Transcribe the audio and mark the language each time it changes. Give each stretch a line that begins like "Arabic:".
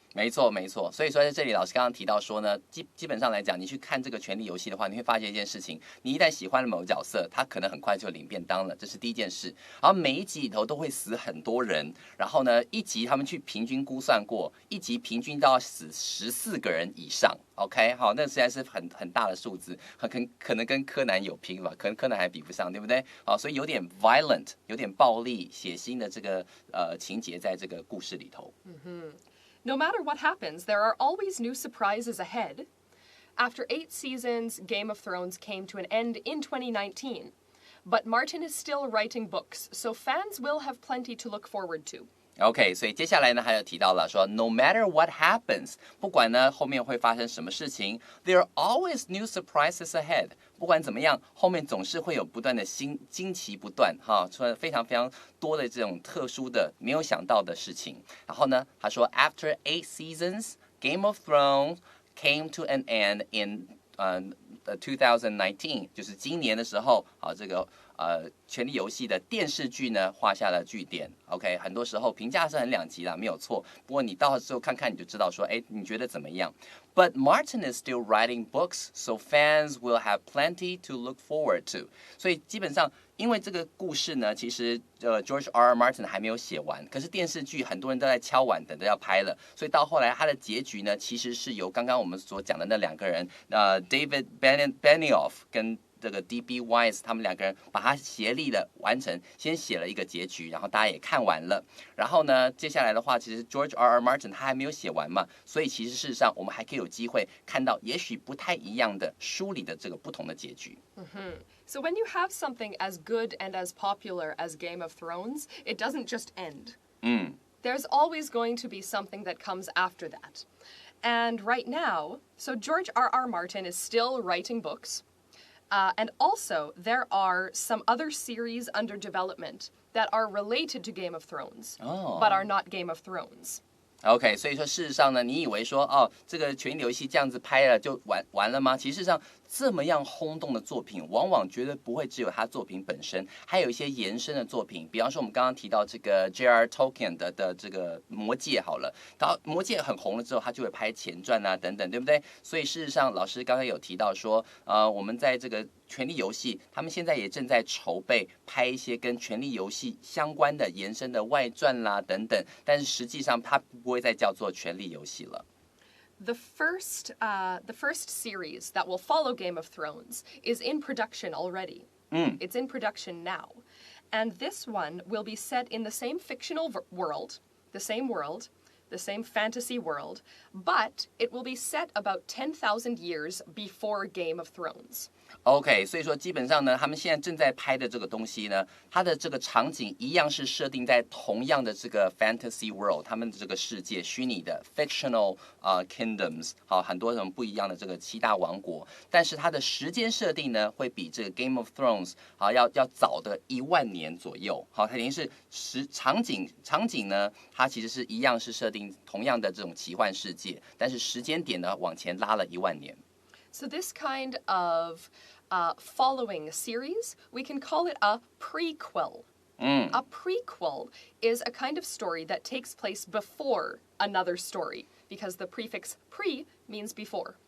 Chinese: 没错，没错。所以说在这里，老师刚刚提到说呢，基本上来讲，你去看这个权力游戏的话，你会发现一件事情：你一旦喜欢了某个角色，他可能很快就领便当了，这是第一件事。然后每一集里头都会死很多人，然后呢，一集他们去平均估算过，一集平均都要死14个人以上。 OK， 好，那实在是很大的数字，可能跟柯南有拼吧，可能柯南还比不上，对不对？好，所以有点 violent， 有点暴力、血腥的这个情节在这个故事里头。
English: No matter what happens, there are always new surprises ahead. After 8 seasons, Game of Thrones came to an end in 2019. But Martin is still writing books, so fans will have plenty to look forward to.
Chinese: OK， 所以接下来呢，还有提到了说 ，
English: No matter what happens，
Chinese: 不管呢后面会发生什么事情 ，
English: there are always new surprises ahead。
Chinese: 不管怎么样，后面总是会有不断的惊奇不断，哈，出非常非常多的这种特殊的、没有想到的事情。然后呢，他说 ，
English: After 8 seasons, Game of Thrones came to an end in 2019，
Chinese: 就是今年的时候，好，这个权力游戏的电视剧呢画下了句点。 OK， 很多时候评价是很两极啦，没有错。不过你到时候看看你就知道说，哎，你觉得怎么样 ？
English: But Martin is still writing books, so fans will have plenty to look forward to。
Chinese: 所以基本上，因为这个故事呢，其实George R. Martin 还没有写完，可是电视剧很多人都在敲碗，等着要拍了。所以到后来，它的结局呢，其实是由刚刚我们所讲的那两个人，David Benioff 跟这个 D.B. Weiss 他们两个人把它协力的完成，先写了一个结局，然后大家也看完了。然后呢，接下来的话，其实 George R. Martin 他还没有写完嘛，所以其实事实上我们还可以有机会看到也许不太一样的书里的这个不同的结局。
English: So when you have something as good and as popular as Game of Thrones, it doesn't just end. There's always going to be something that comes after that. And right now, so George R. Martin is still writing books. And also, there are some other series under development that are related to Game of Thrones, but are not Game of Thrones.
Chinese: OK， 所以说事实上呢，你以为说这个《权力游戏》这样子拍了就完了吗？其实上这么样轰动的作品，往往绝对不会只有他作品本身，还有一些延伸的作品。比方说我们刚刚提到这个 J.R. Tolkien 的这个《魔戒》好了，然后《魔戒》很红了之后，他就会拍前传啊等等，对不对？所以事实上，老师刚才有提到说，我们在这个权力游戏，他们现在也正在筹备拍一些跟权力游戏相关的延伸的外传啦等等，但是实际上它不会再叫做权力游戏了。
English: The first series that will follow Game of Thrones is in production already. It's in production now. And this one will be set in the same fictional world, the same fantasy world, but it will be set about 10,000 years before Game of Thrones.OK，
Chinese: 所以说基本上呢，他们现在正在拍的这个东西呢，它的这个场景一样是设定在同样的这个 fantasy world， 他们的这个世界虚拟的 fictional kingdoms， 好，很多种不一样的这个7大王国，但是它的时间设定呢，会比这个 Game of Thrones 好要早的10000年左右，好，它等于是场景呢，它其实是一样是设定同样的这种奇幻世界，但是时间点呢往前拉了10000年。
English: So this kind of following series, we can call it a prequel. A prequel is a kind of story that takes place before another story, because the prefix pre means before.